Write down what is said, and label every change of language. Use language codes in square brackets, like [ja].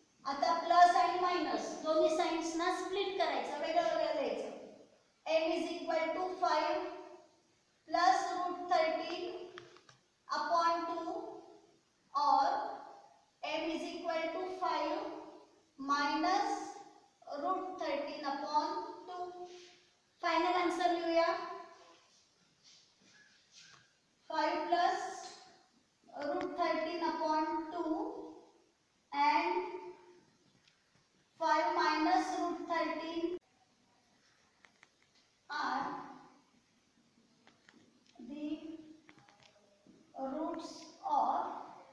[mr] आता प्लस आणि मायनस दोन्ही साइन्स ना स्प्लिट करायचं वेगळं वेगळं द्यायचं. [en] m is equal to 5 plus root 13/2 और m is equal to 5 minus root 13/2. Final answer लिहूया 5 plus root 13/2 and 5 minus root 13 are the roots of